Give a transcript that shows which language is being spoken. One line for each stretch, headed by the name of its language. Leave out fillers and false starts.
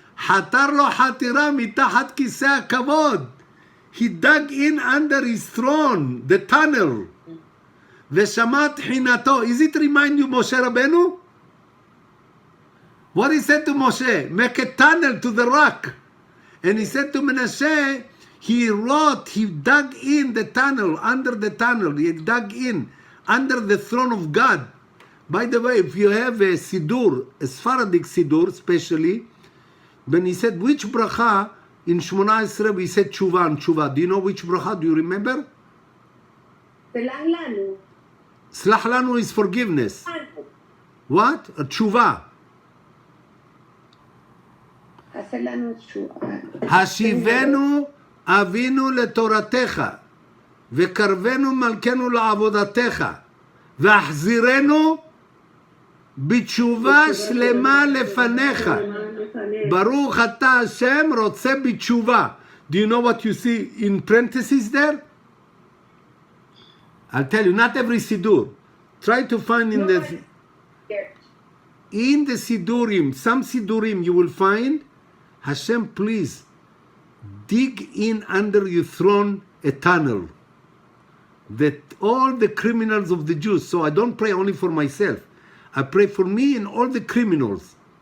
Hebrew: חתר לו חתירה מתחת כיסא הכבוד.
English: He dug in under his throne, the tunnel.
Hebrew: ושמע תחינתו.
English: Is it remind you Moshe Rabbeinu? What he said to Moshe? Make a tunnel to the rock. And he said to Menashe, he dug in the tunnel, under the tunnel. He dug in, under the throne of God. By the way, if you have a Sidur, a Sephardic Sidur especially, when he said, which bracha in Shmona Esrei we said tshuva and tshuva. Do you know which bracha? Do you remember?
Hebrew: סלח לנו.
English: Slach lanu is forgiveness. What? A tshuva.
Hebrew: עשה לנו תשובה. השיבנו אבינו לתורתך, וקרבנו מלכנו לעבודתך, והחזירנו בתשובה שלמה לפניך. ברוך אתה השם רוצה בתשובה.
English: Do you know what you see in parentheses there? I'll tell you, not every Sidur. Try to find in the Sidurim, some Sidurim you will find, Hashem, please, dig in under your throne a tunnel that all the criminals of the Jews, so I don't pray only for myself, I pray for me and all the criminals.